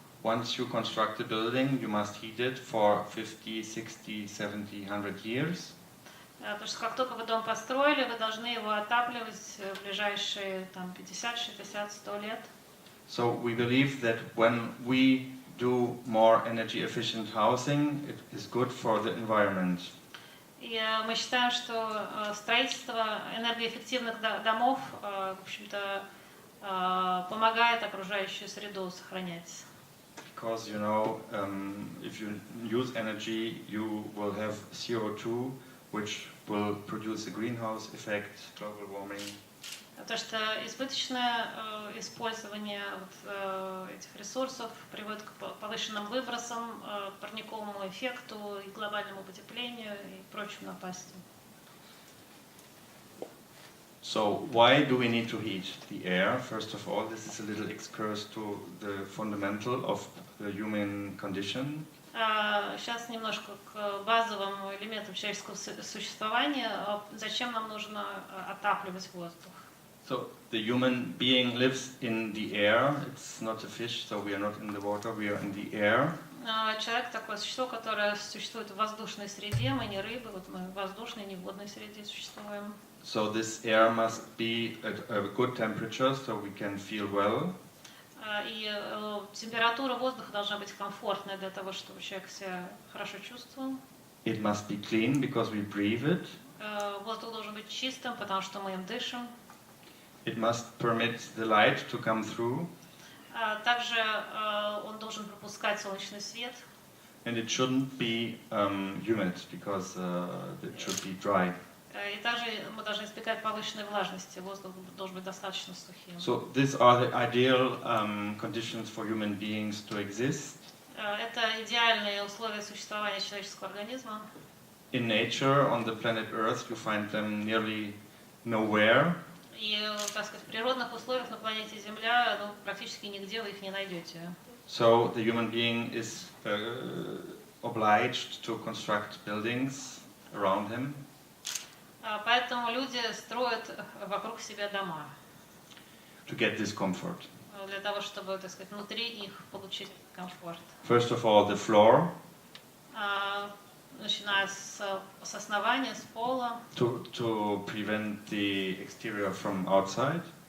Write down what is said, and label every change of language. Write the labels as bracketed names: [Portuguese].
[English] Once you construct a building, you must heat it for 50, 60, 70, 100 years. [Russian] Потому что как только вы дом построили, вы должны его отапливать в ближайшие там, 50, 60, 100 лет. [English] So we believe that when we do more energy efficient housing, it is good for the environment. [Russian] И мы считаем, что строительство энергоэффективных домов, в общем-то, помогает окружающую среду сохранять. [English] Because you know, if you use energy, you will have CO2, which will produce a greenhouse effect, global warming. [Russian] Потому что избыточное использование этих ресурсов приводит к повышенным выбросам, парниковому эффекту, и глобальному потеплению и прочим напастям. [English] So why do we need to heat the air? First of all, this is a little excursus to the fundamental of the human condition. [Russian] Сейчас немножко к базовым элементам человеческого существования. Зачем нам нужно отапливать воздух? [English] So the human being lives in the air. It's not a fish, so we are not in the water, we are in the air. [Russian] Человек такое существо, которое существует в воздушной среде. Мы не рыбы, вот мы в воздушной, не в водной среде существуем. [English] So this air must be at a good temperature, so we can feel well. [Russian] И температура воздуха должна быть комфортной для того, чтобы человек себя хорошо чувствовал. [English] It must be clean because we breathe it. [Russian] Воздух должен быть чистым, потому что мы им дышим. [English] It must permit the light to come through. [Russian] Также он должен пропускать солнечный свет. [English] And it shouldn't be humid because it should be dry. [Russian] И также мы должны избегать повышенной влажности. Воздух должен быть достаточно сухим. [English] So these are the ideal conditions for human beings to exist. [Russian] Это идеальные условия существования человеческого организма. [English] In nature, on the planet Earth, you find them nearly nowhere. [Russian] И, так сказать, в природных условиях на планете Земля практически нигде вы их не найдете. [English] So the human being is obliged to construct buildings around him. [Russian] Поэтому люди строят вокруг себя дома. [English] To get this comfort. [Russian] Для того, чтобы, так сказать, внутри их получить комфорт. [English] First of all, the floor. [Russian] Начиная с основания, с пола. [English] To prevent the exterior from outside.